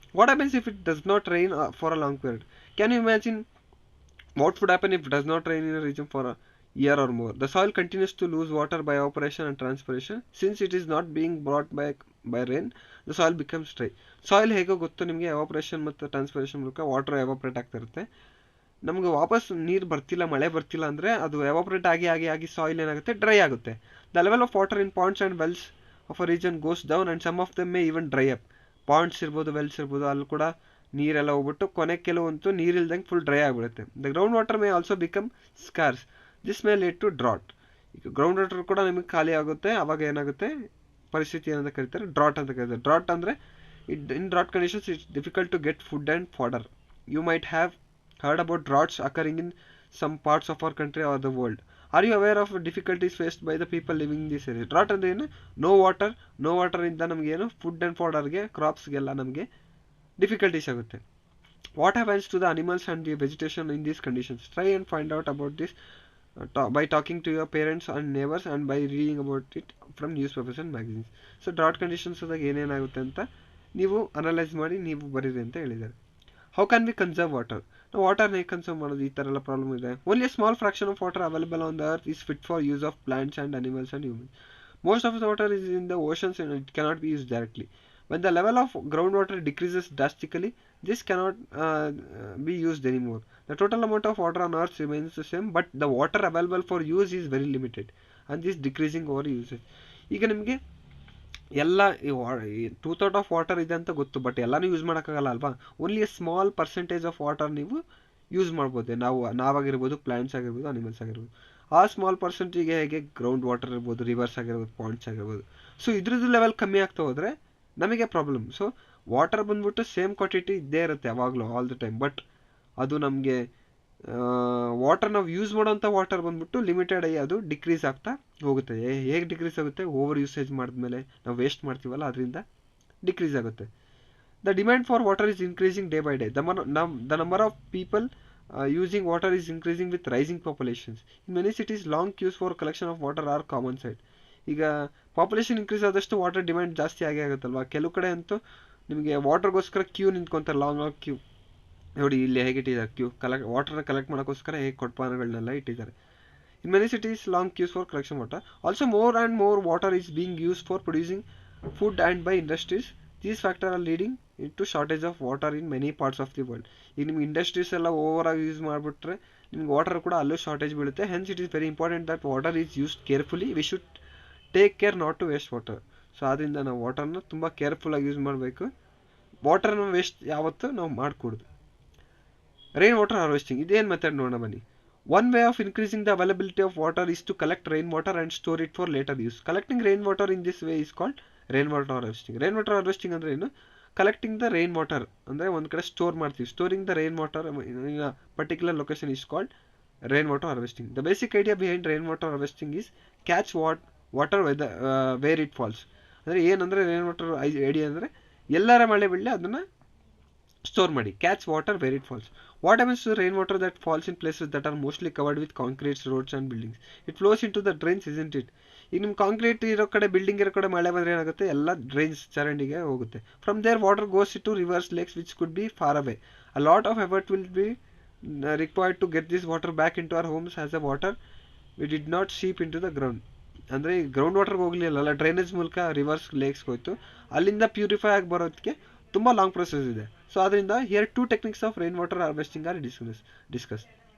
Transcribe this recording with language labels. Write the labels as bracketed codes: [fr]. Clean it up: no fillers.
[en] What happens if it does not rain for a long period? Can you imagine what would happen if it does not rain in a region for a year or more? The soil continues to lose water by evaporation and transpiration. Since it is not being brought back by rain, the soil becomes dry. [kn] Soil ಹೇಗೋ ಗೊತ್ತು ನಿಮಗೆ, evaporation ಮತ್ತು transpiration ಮೂಲಕ water evaporate ಆಗ್ತಾ ಇರುತ್ತೆ. ನಮಗೆ ವಾಪಸ್ ನೀರು ಬರ್ತಿಲ್ಲ, ಮಳೆ ಬರ್ತಿಲ್ಲ ಅಂದರೆ ಅದು ಎವಾಪ್ರೇಟ್ ಆಗಿ ಆಗಿ ಆಗಿ ಸಾಯಿಲ್ ಏನಾಗುತ್ತೆ, ಡ್ರೈ ಆಗುತ್ತೆ. [en] The level of water in ponds and wells of a region goes down and some of them may even dry up. [kn] Pond's ಇರ್ಬೋದು, ವೆಲ್ಸ್ ಇರ್ಬೋದು, ಅಲ್ಲಿ ಕೂಡ ನೀರೆಲ್ಲ ಹೋಗ್ಬಿಟ್ಟು ಕೊನೆ ಕೆಲವಂತೂ ನೀರಿಲ್ದಂಗೆ ಫುಲ್ ಡ್ರೈ ಆಗಿಬಿಡುತ್ತೆ. [en] The ground water may also become scarce. This may lead to drought. [kn] ಈಗ ಗ್ರೌಂಡ್ ವಾಟರ್ ಕೂಡ ನಿಮಗೆ ಖಾಲಿ ಆಗುತ್ತೆ. ಆವಾಗ ಏನಾಗುತ್ತೆ, ಪರಿಸ್ಥಿತಿ ಏನಂತ ಕರೀತಾರೆ, ಡ್ರಾಟ್ ಅಂತ ಕರೀತಾರೆ. [en] Drought ಅಂದರೆ in drought conditions it's difficult to get food and fodder. You might have heard about droughts occurring in some parts of our country or the world. Are you aware of difficulties faced by the people living in this area? [kn] Drought ಅಂದ್ರೆ ಏನು? No water ಇಂದ ನಮಗೆ ಏನು food and ಫಾಡರ್ಗೆ, ಕ್ರಾಪ್ಸ್ಗೆಲ್ಲ ನಮಗೆ difficulties ಆಗುತ್ತೆ. [en] What happens to the animals and the vegetation in these conditions? Try and find out about this by talking to your parents and neighbors and by reading about it from newspapers and magazines. [kn] So drought conditions ಆದಾಗ ಏನೇನಾಗುತ್ತೆ ಅಂತ ನೀವು analyse ಮಾಡಿ ನೀವು ಬರೀರಿ ಅಂತ ಹೇಳಿದ್ದಾರೆ. [en] How can we conserve water? [kn] ನಾವು ವಾಟರ್ನ ಹೇಗೆ ಕನ್ಸರ್ವ್ ಮಾಡೋದು? ಈ ಥರ ಎಲ್ಲ ಪ್ರಾಬ್ಲಮ್ ಇದೆ. [en] Only a small fraction of water available on the earth is fit for use of plants and animals and humans. Most of the water is in the oceans and it cannot be used directly. When the level of groundwater decreases drastically, this cannot be used anymore. The total amount of water on earth remains the same, but the water available for use is very limited and this decreasing over usage. [kn] ಈಗ ನಿಮಗೆ ಎಲ್ಲ ಈ 2/3 of water ಇದೆ ಅಂತ ಗೊತ್ತು, but ಎಲ್ಲನೂ use ಮಾಡೋಕ್ಕಾಗಲ್ಲ ಅಲ್ವಾ. [en] only a small percentage of water [kn] ನೀವು ಯೂಸ್ ಮಾಡ್ಬೋದು. ನಾವಾಗಿರ್ಬೋದು, ಪ್ಲಾಂಟ್ಸ್ ಆಗಿರ್ಬೋದು, ಅನಿಮಲ್ಸ್ ಆಗಿರ್ಬೋದು. ಆ ಸ್ಮಾಲ್ ಪರ್ಸೆಂಟಿಗೆ ಹೇಗೆ ಗ್ರೌಂಡ್ ವಾಟರ್ ಇರ್ಬೋದು, ರಿವರ್ಸ್ ಆಗಿರ್ಬೋದು, ಪಾಂಡ್ಸ್ ಆಗಿರ್ಬೋದು. ಸೊ ಇದ್ರದ್ದು ಲೆವೆಲ್ ಕಮ್ಮಿ ಆಗ್ತಾ ಹೋದರೆ ನಮಗೆ ಪ್ರಾಬ್ಲಮ್. ಸೊ ವಾಟರ್ ಬಂದ್ಬಿಟ್ಟು ಸೇಮ್ ಕ್ವಾಂಟಿಟಿ ಇದ್ದೇ ಇರುತ್ತೆ ಯಾವಾಗಲೂ, [en] All the time. [kn] ಬಟ್ ಅದು ನಮಗೆ ವಾಟರ್ ನಾವು ಯೂಸ್ ಮಾಡೋಂಥ ವಾಟರ್ ಬಂದ್ಬಿಟ್ಟು ಲಿಮಿಟೆಡ್ ಆಗಿ ಅದು ಡಿಕ್ರೀಸ್ ಆಗ್ತಾ ಹೋಗುತ್ತೆ. ಹೇಗೆ ಡಿಕ್ರೀಸ್ ಆಗುತ್ತೆ? ಓವರ್ ಯೂಸೇಜ್ ಮಾಡಿದ್ಮೇಲೆ ನಾವು ವೇಸ್ಟ್ ಮಾಡ್ತೀವಲ್ಲ, ಅದರಿಂದ ಡಿಕ್ರೀಸ್ ಆಗುತ್ತೆ. [en] The demand for water is increasing day by day. The number of people using water is increasing with rising populations. In many cities, long queues for collection of water are common sight. [kn] ಈಗ population increase ಆದಷ್ಟು water demand ಜಾಸ್ತಿ ಆಗೇ ಆಗುತ್ತಲ್ವಾ. ಕೆಲವು ಕಡೆ ಅಂತೂ ನಿಮಗೆ ವಾಟರ್ಗೋಸ್ಕರ Q ನಿಂತ್ಕೊಂತಾರೆ, long Q. ನೋಡಿ ಇಲ್ಲಿ ಹೇಗೆ ಇಟ್ಟಿದ್ದಾರೆ ಕ್ಯೂ, ವಾಟರ್ನ ಕಲೆಕ್ಟ್ ಮಾಡೋಕ್ಕೋಸ್ಕರ ಹೇಗೆ ಕೊಡ್ಪಾನಗಳನ್ನೆಲ್ಲ ಇಟ್ಟಿದ್ದಾರೆ. [en] In many cities, long queues for collection water. Also, more and more water is being used for producing food and by industries. These factors are leading into shortage of water in many parts of the world. [kn] ಈಗ ನಿಮ್ಗೆ industries ಎಲ್ಲ over ಆಗಿ use ಮಾಡಿಬಿಟ್ರೆ ನಿಮ್ಗೆ water ಕೂಡ ಅಲ್ಲೂ shortage ಬೀಳುತ್ತೆ. [en] Hence it is very important that water is used carefully. We should take care not to waste water. [kn] So ಆದ್ದರಿಂದ ನಾವು ವಾಟರ್ನ ತುಂಬ ಕೇರ್ಫುಲ್ಲಾಗಿ ಯೂಸ್ ಮಾಡಬೇಕು. ವಾಟರ್ನ ವೇಸ್ಟ್ ಯಾವತ್ತೂ ನಾವು ಮಾಡಿಕೊಡ್ದು. ರೈನ್ ವಾಟರ್ ಹಾರ್ವೆಸ್ಟಿಂಗ್ ಇದೇನು ಮೆಥಡ್ ನೋಡೋಣ ಬನ್ನಿ. [en] One way of increasing the availability of water is to collect rainwater and store it for later use. Collecting rainwater in this way is called rainwater harvesting. [kn] Rainwater harvesting ಅಂದ್ರೆ ಏನು? [en] Collecting the rainwater [kn] ಅಂದರೆ ಒಂದು ಕಡೆ store ಮಾಡ್ತೀವಿ. [en] Storing the rainwater in a particular location is called rainwater harvesting. The basic idea behind rainwater harvesting is catch water where it falls. [kn] ಅಂದರೆ ಏನಂದರೆ rainwater idea ಅಂದರೆ ಎಲ್ಲರ ಮಳೆ ಬೀಳಲಿ ಅದನ್ನು ಸ್ಟೋರ್ ಮಾಡಿ. [en] Catch water where it falls. What happens to rain water that falls in places that are mostly covered with concretes, roads and buildings? It flows into the drains, isn't it? [kn] ಈಗ ನಿಮ್ಮ concrete ಇರೋ ಕಡೆ, building ಇರೋ ಕಡೆ ಮಳೆ ಬಂದರೆ ಏನಾಗುತ್ತೆ, ಎಲ್ಲ ಡ್ರೈನ್ಸ್ ಚರಂಡಿಗೆ ಹೋಗುತ್ತೆ. [en] From there water goes to rivers, lakes which could be far away. A lot of effort will be required to get this water back into our homes as a water we did not seep into the ground. [kn] ಅಂದರೆ ground ವಾಟರ್ಗೆ ಹೋಗಲಿಲ್ಲ, drainage ಮೂಲಕ reverse ಲೇಕ್ಸ್ಗೆ ಹೋಯ್ತು. ಅಲ್ಲಿಂದ purify ಆಗಿ ಬರೋದಕ್ಕೆ ತುಂಬ long process ಇದೆ. [en] So ಅದರಿಂದ here 2 techniques of rainwater harvesting are discussed.